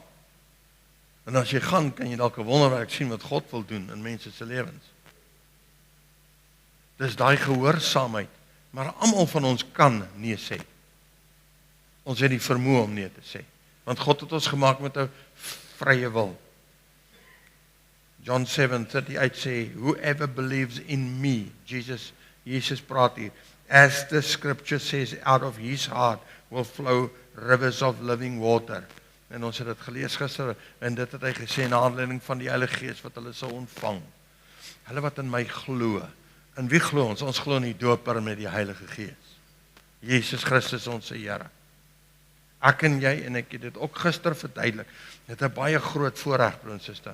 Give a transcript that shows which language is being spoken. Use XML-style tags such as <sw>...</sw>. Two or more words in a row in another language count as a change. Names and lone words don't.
<af>En as jy gaan, kan jy dalk 'n wonderwerk sien wat God wil doen in mense se lewens. Dis daai gehoorsaamheid, maar almal van ons kan nee sê. Ons het die vermoë om nee te sê, want God het ons gemaak met 'n vrye wil. John 7:38 sê,</af> <en>whoever believes in me,</en> <af>Jesus praat hier,</af> <en>as the scripture says, out of his heart will flow rivers of living water.</en> <af>En ons het dit gelees gister, en dit het hy gesê, na aanleiding van die Heilige Gees wat hulle sal ontvang. Hulle wat in my glo. En wie glo ons? Ons glo in die doper met die Heilige Gees. Jesus Christus ons Here. Ek en jy, en ek het dit ook gister verduidelik, het 'n baie groot voorreg, broer en suster.</af>